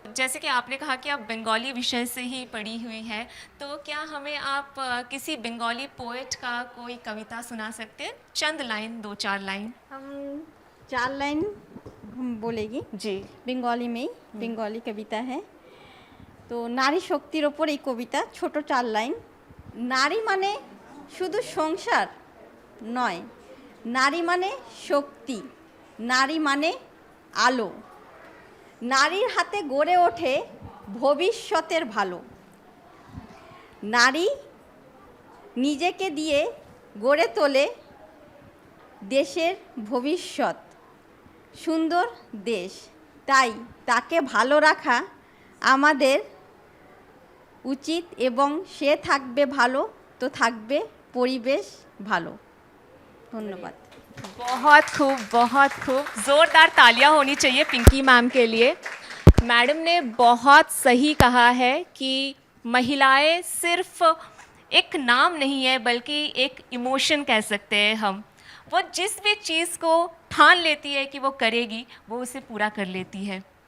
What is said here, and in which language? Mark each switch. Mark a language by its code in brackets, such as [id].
[hi] जैसे कि आपने कहा कि आप बंगाली विषय से ही पढ़ी हुई हैं, तो क्या हमें आप किसी बंगाली पोएट का कोई कविता सुना सकते हैं? चंद लाइन, 2-4 लाइन। हम 4 लाइन हम बोलेगी जी। बंगाली में ही, बंगाली कविता है। तो [bn] नारी शक्तिर ओपर এই কবিতা, ছোট 4 লাইন। নারী মানে শুধু সংসার নয়, নারী মানে শক্তি, নারী মানে আলো, নারীর হাতে গড়ে ওঠে ভবিষ্যতের ভালো, নারী নিজেকে দিয়ে গড়ে তোলে দেশের ভবিষ্যৎ, সুন্দর দেশ। তাই তাকে ভালো রাখা আমাদের উচিত এবং সে থাকবে ভালো তো থাকবে পরিবেশ ভালো। ধন্যবাদ। [hi] बहुत खूब, बहुत खूब। ज़ोरदार तालियां होनी चाहिए पिंकी मैम के लिए। मैडम ने बहुत सही कहा है कि महिलाएं सिर्फ एक नाम नहीं है, बल्कि एक इमोशन कह सकते हैं हम। वो जिस भी चीज़ को ठान लेती है कि वो करेगी, वो उसे पूरा कर लेती है।